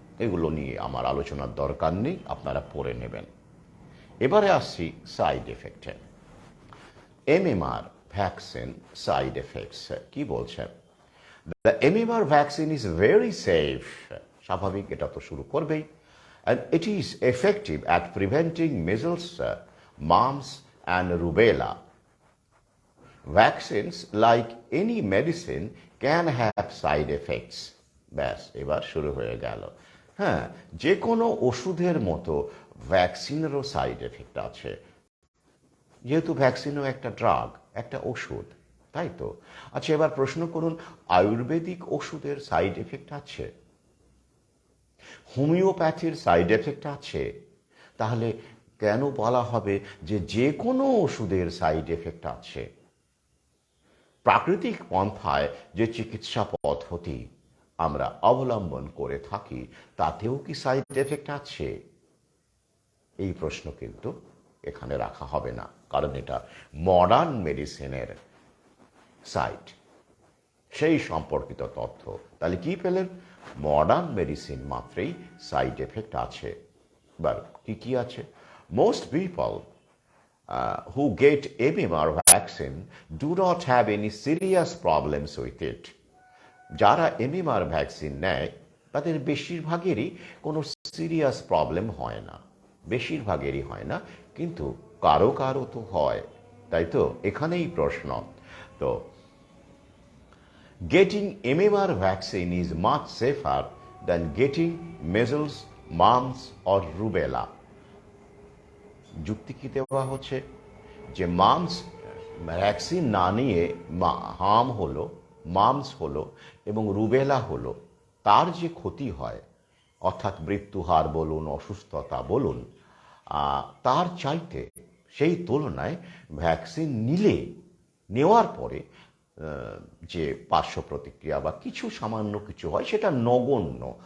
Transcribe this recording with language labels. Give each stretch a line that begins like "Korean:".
Bangla: এগুলো নিয়ে আমার আলোচনার দরকার নেই, আপনারা পড়ে নেবেন। এবারে আসছি side এফেক্টে। MMR vaccine side effects কি বলছে।
English: the MMR vaccine is very safe,
Bangla: স্বাভাবিক, এটা তো শুরু করবেই।
English: And it is effective at preventing measles, mumps and rubella. Vaccines, like any medicine, can have side effects.
Bangla: ব্যাস, এবার শুরু হয়ে গেল। হ্যাঁ, যে কোনো ওষুধের মতো ভ্যাকসিনেরও সাইড এফেক্ট আছে, যেহেতু ভ্যাকসিনও একটা ড্রাগ, একটা ওষুধ, তাই তো? আচ্ছা, এবার প্রশ্ন করুন, আয়ুর্বেদিক ওষুধের সাইড এফেক্ট আছে? হোমিওপ্যাথির সাইড এফেক্ট আছে? তাহলে কেন বলা হবে যে যে কোনো ওষুধের সাইড এফেক্ট আছে? প্রাকৃতিক পন্থায় যে চিকিৎসা পদ্ধতি আমরা অবলম্বন করে থাকি, তাতেও কি সাইড এফেক্ট আছে? এই প্রশ্ন কিন্তু এখানে রাখা হবে না, কারণ এটা মডার্ন মেডিসিনের সাইট, সেই সম্পর্কিত তথ্য। তাহলে কি পেলেন? মডার্ন মেডিসিন মাত্রেই সাইড এফেক্ট আছে। এবার কি কি আছে?
English: Most people who get MMR vaccine do not have any serious problems with it.
Bangla: যারা MMR ভ্যাকসিন নেয় তাদের বেশিরভাগেরই কোনো সিরিয়াস প্রবলেম হয় না, বেশিরভাগেরই হয় না, কিন্তু কারো কারো তো হয়, তাই তো? এখানেই প্রশ্ন।
English: তো getting MMR vaccine is much safer than getting measles, mumps or rubella.
Bangla: যুক্তি কি দেওয়া হচ্ছে যে মামস ভ্যাকসিন না নিয়ে হাম হলো, মামস হলো এবং রুবেলা হলো, তার যে ক্ষতি হয়, অর্থাৎ মৃত্যুহার বলুন, অসুস্থতা বলুন, তার চাইতে সেই তুলনায় ভ্যাকসিন নেওয়ার পরে যে পার্শ্ব প্রতিক্রিয়া বা কিছু সামান্য কিছু হয়, সেটা নগণ্য।